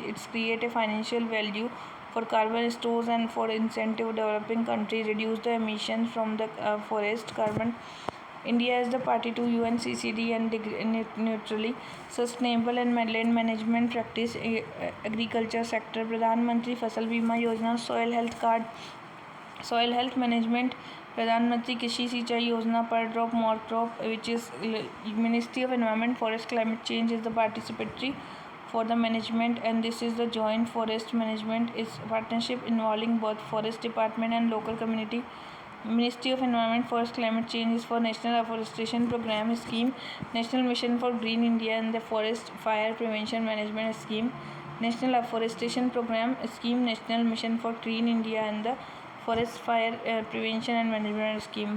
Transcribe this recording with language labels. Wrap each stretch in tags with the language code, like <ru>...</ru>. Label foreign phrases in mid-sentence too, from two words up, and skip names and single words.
<en>It's create a financial value for carbon stores and for incentive developing countries reduce the emissions from the forest carbon. India is the party to UNCCD and neutrally sustainable and land management practice agriculture sector. Pradhan Mantri Fasal Bima Yojana, soil health card, soil health management, Pradhan Mantri Krishi Sinchai Yojana, per drop more crop, which is Ministry of Environment, Forest, Climate Change is the participatory for the management, and this is the joint forest management is partnership involving both forest department and local community. Ministry of Environment, Forest, Climate Change is for National Afforestation Program Scheme, National Mission for Green India and the Forest Fire Prevention Management Scheme, National Afforestation Program Scheme, National Mission for Green India and the Forest Fire Prevention and Management Scheme.</en>